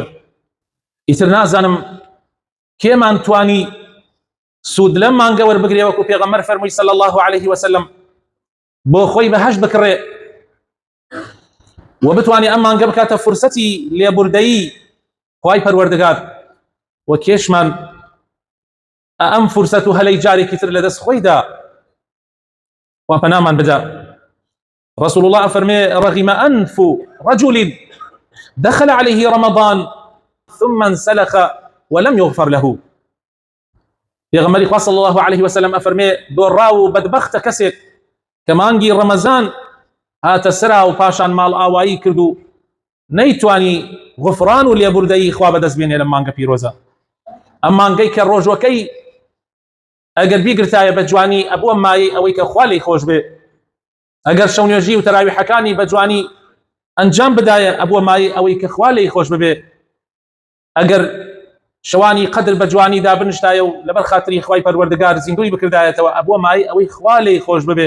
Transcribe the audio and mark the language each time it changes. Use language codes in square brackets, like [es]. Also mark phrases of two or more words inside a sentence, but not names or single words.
[ckb] ئیتر نازانم کێمان توانی سوود لەم مانگە وەربگرێ وەکو پێغەمبەر فەرمووی [ar] صلی الله عليه وسلم [ckb] بۆ خۆی بەهەشت بکڕێ و بتوانێ ئەم مانگە بکاتە فرسەتی لێبوردەیی خوای پەروەردگار و کێشمان ئەم فرسەت و هەلەی جارێکی تر لەدەست خۆیدا و پەنامان بدە. [ar] رسول الله فرمي رغم أنف رجل دخل عليه رمضان ثم انسلخ ولم يغفر له. [ckb] پیغمبری خوا [ar] صلی الله عليه وسلم [ckb] افرمي دوراو بدبخت کەسێک کە مانگی ڕەمەزان هاتە سرا و پاشان ماڵ ئاوایی کردو نەیتوانی غفران و لێبوردەیی خوا بەدەست بێنێ لە مانگە پیرۆزە. ئەم مانگەی کە ڕۆژوەکەی ئەگەر بیگرتایە بە جوانی ئەبووە مایەی ئەوەی کە خوا لێی خۆش بێ، ئەگەر شەونێژی و تەراویحەکانی بە جوانی ئەنجام بدایە ئەبووە مایەی ئەوەی کە خوا لێی خۆش ببێ، ئەگەر شەوانی قەدر بە جوانی دابنشتایە و لەبەر خاتری خوای پەروەردگار زیندوی بکردایەتەوە ئەبووە مایەی ئەوەی خوا لێی خۆش ببێ.